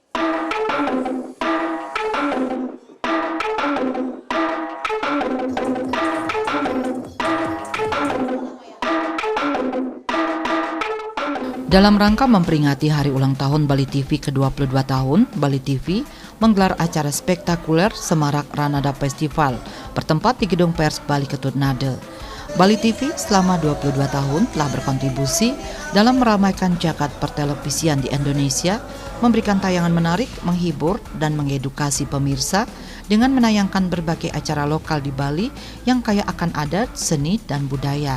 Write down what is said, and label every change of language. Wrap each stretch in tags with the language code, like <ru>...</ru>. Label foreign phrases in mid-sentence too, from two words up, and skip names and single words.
<id>Dalam rangka memperingati hari ulang tahun Bali TV ke-22 tahun, Bali TV menggelar acara spektakuler Semarak Ranada Festival bertempat di Gedung Pers Bali Ketut Nade. Bali TV selama 22 tahun telah berkontribusi dalam meramaikan jagat pertelevisian di Indonesia, memberikan tayangan menarik, menghibur, dan mengedukasi pemirsa dengan menayangkan berbagai acara lokal di Bali yang kaya akan adat, seni, dan budaya.</id>